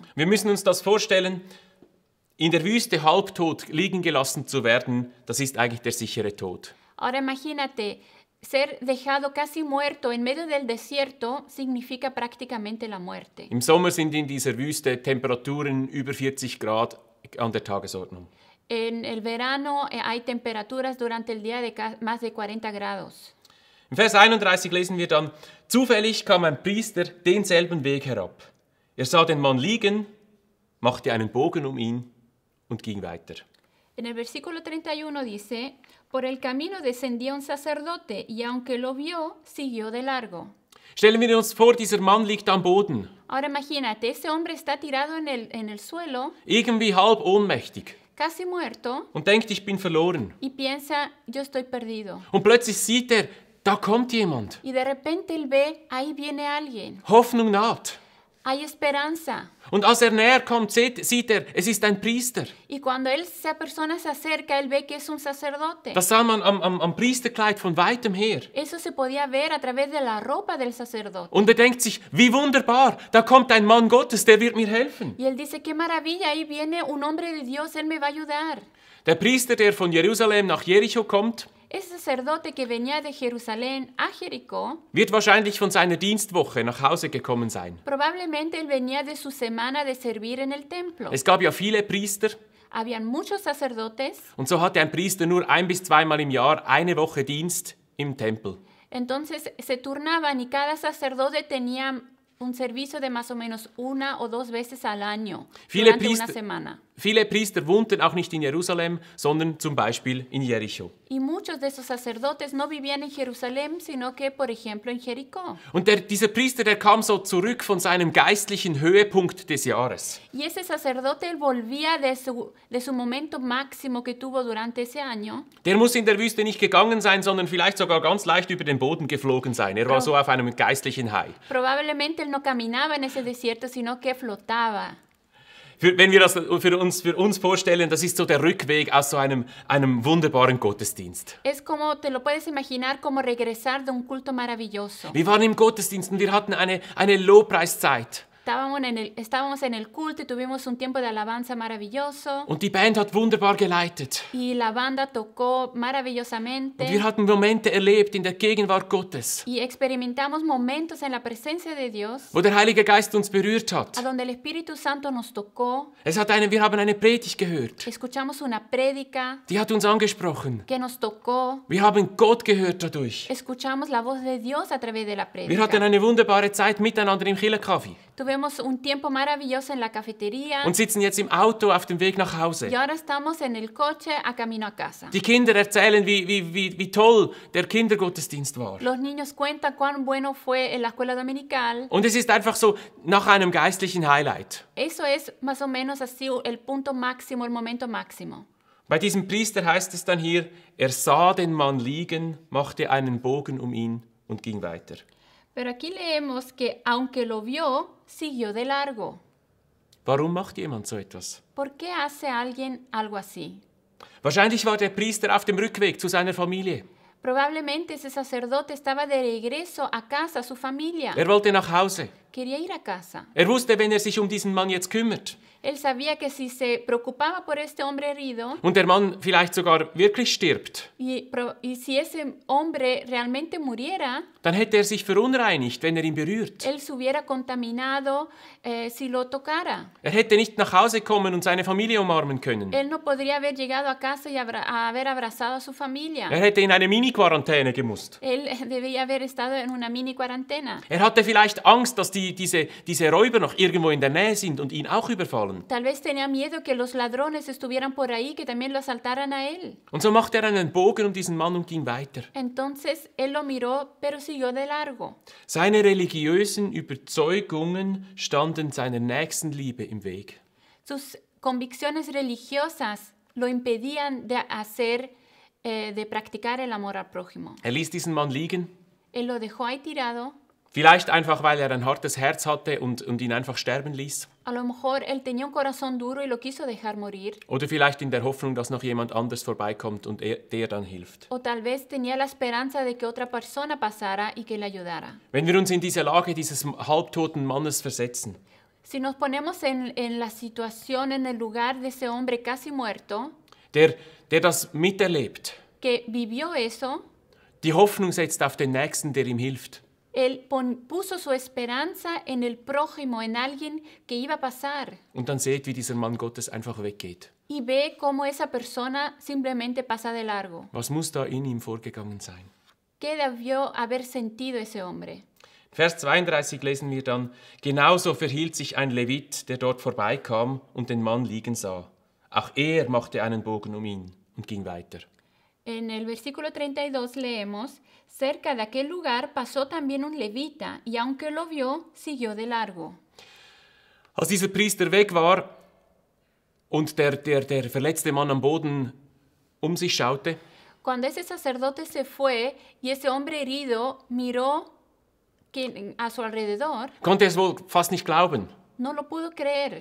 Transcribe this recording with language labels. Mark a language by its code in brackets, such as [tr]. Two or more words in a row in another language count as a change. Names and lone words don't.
[de] Wir müssen uns das vorstellen. In der Wüste halbtot liegen gelassen zu werden, das ist eigentlich der sichere Tod. [es] Ahora imagínate, ser dejado casi muerto en medio del desierto significa prácticamente la muerte. [de] Im Sommer sind in dieser Wüste Temperaturen über 40 Grad an der Tagesordnung. [es] En el verano hay temperaturas durante el día de más de 40 grados. [de] Im Vers 31 lesen wir dann, zufällig kam ein Priester denselben Weg herab. Er sah den Mann liegen, machte einen Bogen um ihn und ging weiter. [es] En el versículo 31 dice, por el camino descendía un sacerdote y aunque lo vio, siguió de largo. [de] Stellen wir uns vor, dieser Mann liegt am Boden. [es] Ahora imagínate, ese hombre está tirado en el suelo, [de] Irgendwie halb ohnmächtig. [es] casi muerto, [de] und denkt, ich bin verloren. [es] y piensa, yo estoy perdido. [de] Und plötzlich sieht er, da kommt jemand. [es] Y de repente él ve, ahí viene alguien. [de] Hoffnung naht. [es] Hay esperanza. [de] Und als er näher kommt, sieht er, es ist ein Priester. [es] Y cuando esa persona se acerca, él ve que es un sacerdote. [de] Das sah man am Priesterkleid von weitem her. [es] Eso se podía ver a través de la ropa del sacerdote. [de] Und er denkt sich, wie wunderbar, da kommt ein Mann Gottes, der wird mir helfen. [es] Y él dice, qué maravilla, ahí viene un hombre de Dios, él me va a ayudar. [de] Der Priester, der von Jerusalem nach Jericho kommt, [es] Ese sacerdote que venía de Jerusalén a Jericó, [de] wird wahrscheinlich von seiner Dienstwoche nach Hause gekommen sein. [es] probablemente él venía de su semana de servir en el templo. [de] Es gab ja viele Priester [es] Habían muchos sacerdotes, [de] und so hatte ein Priester nur 1 bis 2 Mal im Jahr eine Woche Dienst im Tempel. [es] entonces se turnaban y cada sacerdote tenía un servicio de más o menos 1 o 2 veces al año, [de] Viele [es] durante una [de] Priester- [es] semana. [de] Viele Priester wohnten auch nicht in Jerusalem, sondern zum Beispiel in Jericho. [es] Y muchos de esos sacerdotes no vivían en Jerusalén, sino que, por ejemplo, en Jericó. [de] Und dieser Priester, der kam so zurück von seinem geistlichen Höhepunkt des Jahres. [es] Y ese sacerdote él volvía de su momento máximo que tuvo durante ese año. [de] Der muss in der Wüste nicht gegangen sein, sondern vielleicht sogar ganz leicht über den Boden geflogen sein. Er war so auf einem geistlichen High. [es] Probablemente él no caminaba en ese desierto, sino que flotaba. [de] Wenn wir das für uns vorstellen, das ist so der Rückweg aus so einem wunderbaren Gottesdienst. [es] Es como, te lo puedes imaginar como regresar de un culto maravilloso. [de] Wir waren im Gottesdienst und wir hatten eine Lobpreiszeit. [es] Estábamos en el culto y tuvimos un tiempo de alabanza maravilloso. [de] Und die Band hat wunderbar geleitet. [es] Y la banda tocó [de] Und wir [es] maravillosamente. [de] hatten Momente erlebt in der Gegenwart Gottes, [es] Y experimentamos momentos en la presencia de Dios, [de] wo der Heilige Geist uns berührt [es] a [de] hat. [es] donde el Espíritu Santo nos tocó. [de] Wir haben eine Predigt gehört. [es] Escuchamos una prédica [de] Die hat uns angesprochen. [es] que nos tocó. [de] Wir haben Gott gehört dadurch. [es] Escuchamos la voz de Dios a través de la [de] Wir hatten [es] prédica. [de] eine wunderbare Zeit miteinander im Killerkaffee [es] Tuvimos un tiempo maravilloso en la cafetería. [de] und sitzen jetzt im Auto auf dem Weg nach Hause. [es] Y ahora estamos en el coche a camino a casa. [de] Die Kinder erzählen, wie toll der Kindergottesdienst war. [es] Los niños cuentan cuán bueno fue en la escuela dominical. [de] Und es ist einfach so nach einem geistlichen Highlight. [es] Eso es más o menos así el punto máximo, el momento máximo. [de] Bei diesem Priester heißt es dann hier, er sah den Mann liegen, machte einen Bogen um ihn und ging weiter. [es] Pero aquí leemos que aunque lo vio, siguió de largo. [de] Warum macht jemand so etwas? [es] ¿Por qué hace alguien algo así? [de] Wahrscheinlich war der Priester auf dem Rückweg zu seiner Familie. [es] Probablemente ese sacerdote estaba de regreso a casa, a su familia. [de] Er wollte nach Hause. [es] Quería ir a casa. [de] Er wusste, wenn er sich um diesen Mann jetzt kümmert [es] Él sabía que si se preocupaba por este hombre herido [de] und der Mann vielleicht sogar wirklich stirbt, [es] y si ese hombre realmente muriera, [de] dann hätte er sich verunreinigt, wenn er ihn berührt. [es] él se hubiera contaminado si lo tocara. [de] Er hätte nicht nach Hause kommen und seine Familie umarmen können. [es] Él no podría haber llegado a casa y haber abrazado a su familia. [de] Er hätte in eine Mini-Quarantäne gemusst. [es] Él debía haber estado en una mini cuarentena. [de] Er hatte vielleicht Angst, dass diese Räuber noch irgendwo in der Nähe sind und ihn auch überfallen. [es] Tal vez tenía miedo que los ladrones estuvieran por ahí, que también lo asaltaran a él. [de] Und so machte er einen Bogen um diesen Mann und ging weiter. [es] Entonces él lo miró, pero siguió de largo. [de] Seine religiösen Überzeugungen standen seiner Nächstenliebe im Weg. [es] Sus convicciones religiosas lo impedían de practicar el amor al prójimo. [de] Er ließ diesen Mann liegen, [es] Él lo dejó ahí tirado. [de] vielleicht einfach, weil er ein hartes Herz hatte und ihn einfach sterben ließ. [es] A lo mejor él tenía un corazón duro y lo quiso dejar morir. [de] Oder vielleicht in der Hoffnung, dass noch jemand anders vorbeikommt und der dann hilft. [es] O tal vez tenía la esperanza de que otra persona pasara y que le ayudara. [de] Wenn wir uns in diese Lage dieses halbtoten Mannes versetzen, [es] Si nos ponemos en la situación, en el lugar de ese hombre casi muerto, [de] der das miterlebt, [es] que vivió eso, [de] die Hoffnung setzt auf den Nächsten, der ihm hilft. [es] él puso su esperanza en el prójimo, en alguien que iba a pasar. [de] Und dann seht, wie dieser Mann Gottes einfach weggeht. [es] Y ve cómo esa persona simplemente pasa de largo. [de] Was muss da in ihm vorgegangen sein? [es] ¿Qué debió haber sentido ese hombre? [de] Vers 32 lesen wir dann, genauso verhielt sich ein Levit, der dort vorbeikam und den Mann liegen sah. Auch er machte einen Bogen um ihn und ging weiter. [es] En el versículo 32 leemos, cerca de aquel lugar pasó también un levita, y aunque lo vio, siguió de largo. [de] Als dieser Priester weg war, und der verletzte Mann am Boden sich schaute, [es] Cuando ese sacerdote se fue y ese hombre herido miró a su alrededor, [de] konnte er es wohl fast nicht glauben. [es] no lo pudo creer.